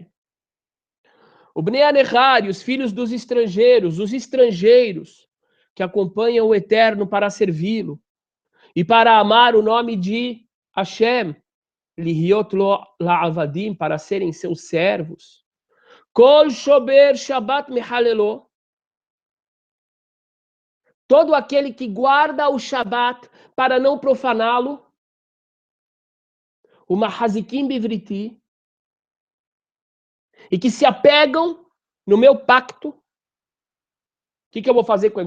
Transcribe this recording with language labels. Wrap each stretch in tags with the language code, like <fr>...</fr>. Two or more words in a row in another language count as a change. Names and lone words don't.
<pt>O</pt> <he>בני הנכר,</he> <pt>os filhos dos estrangeiros, os estrangeiros que acompanham o Eterno para servi-lo e para amar o nome de Hashem,</pt> <he>להיות לו לעבדים,</he> <pt>para serem seus servos.</pt> <he>כל שובר שבת מחללו.</he> <pt>Todo aquele que guarda o Shabat para não profaná-lo, o</pt> <he>מחזיקים בבריתי,</he> <pt>e que se apegam no meu pacto, o que eu vou fazer com eles?</pt>